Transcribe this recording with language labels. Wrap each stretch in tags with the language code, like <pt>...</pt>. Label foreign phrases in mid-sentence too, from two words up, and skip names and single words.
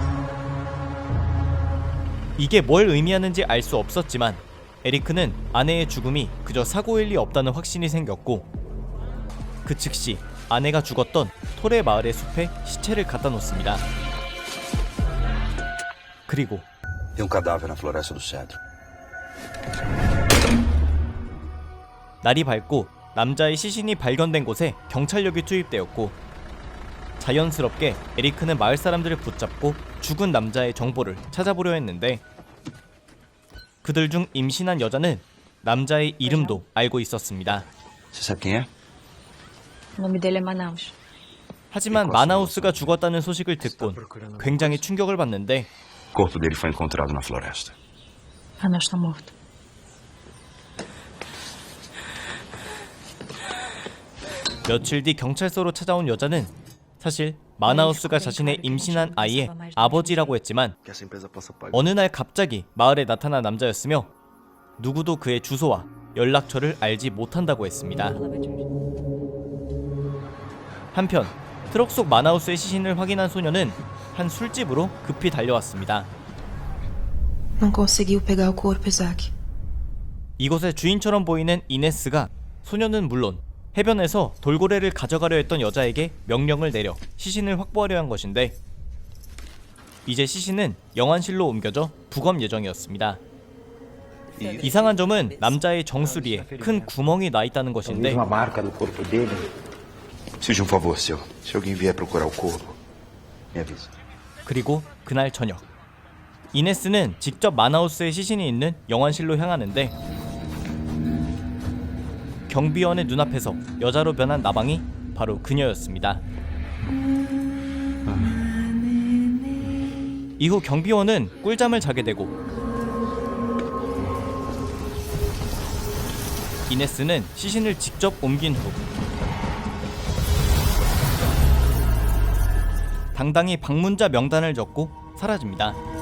<ko>이게 뭘 의미하는지 알 수 없었지만 에리크는 아내의 죽음이 그저 사고일 리 없다는 확신이 생겼고, 그 즉시 아내가 죽었던 토레 마을의 숲에 시체를 갖다 놓습니다. 그리고</ko> <pt>Tem um cadáver na floresta do cedro.</pt> <ko>날이 밝고 남자의 시신이 발견된 곳에 경찰력이 투입되었고, 자연스럽게 에리크는 마을 사람들을 붙잡고 죽은 남자의 정보를 찾아보려 했는데, 그들 중 임신한 여자는 남자의 이름도 알고 있었습니다.</ko> <pt>Você sabe quem é? O nome dele é Manaus.</pt> <ko>하지만 마나우스가 죽었다는 소식을 듣곤 굉장히 충격을 받는데,</ko> <pt>O corpo dele foi encontrado na floresta. Manaus está morto.</pt> <ko>며칠 뒤 경찰서로 찾아온 여자는 사실 마나우스가 자신의 임신한 아이의 아버지라고 했지만,</ko> <pt>Que essa empresa possa pagar.</pt> <ko>어느 날 갑자기 마을에 나타난 남자였으며 누구도 그의 주소와 연락처를 알지 못한다고 했습니다. 한편 트럭 속 마나우스의 시신을 확인한 소녀는 한 술집으로 급히 달려왔습니다.</ko> <pt>Não conseguiu pegar o corpo, Isaac.</pt> <ko>이곳의 주인처럼 보이는 이네스가 소녀는 물론 해변에서 돌고래를 가져가려 했던 여자에게 명령을 내려 시신을 확보하려 한 것인데, 이제 시신은 영안실로 옮겨져 부검 예정이었습니다. 이상한 점은 남자의 정수리에 큰 구멍이 나 있다는 것인데</ko> <pt>Preciso de um favor seu. Se alguém vier procurar o corpo, me avisa.</pt> <ko>그리고 그날 저녁 이네스는 직접 마나우스의 시신이 있는 영안실로 향하는데 경비원의 눈앞에서 여자로 변한 나방이 바로 그녀였습니다. 이후 경비원은 꿀잠을 자게 되고 이네스는 시신을 직접 옮긴 후 당당히 방문자 명단을 적고 사라집니다.</ko>